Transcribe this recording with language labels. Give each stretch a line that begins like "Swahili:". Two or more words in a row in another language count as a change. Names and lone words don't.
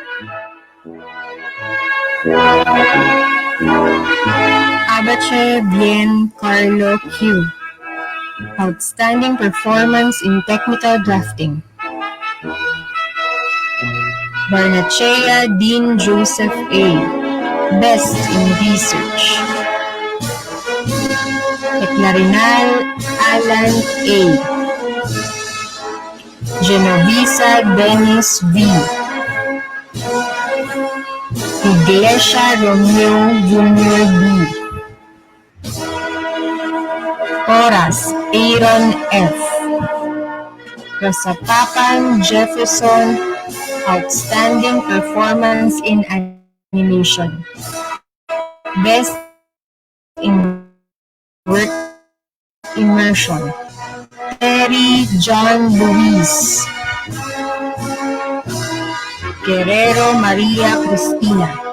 English: Abache Bien Carlo Q. Outstanding performance in technical drafting. Barnachea Dean Joseph A. Best in research. Eclarinal Alan A. Genovisa Dennis V. Iglesia Romeo Jr. B. Oras Aaron F. Rasapapan Jefferson. Outstanding performance in animation. Best in work immersion. Terry John Luis. Guerrero Maria Cristina.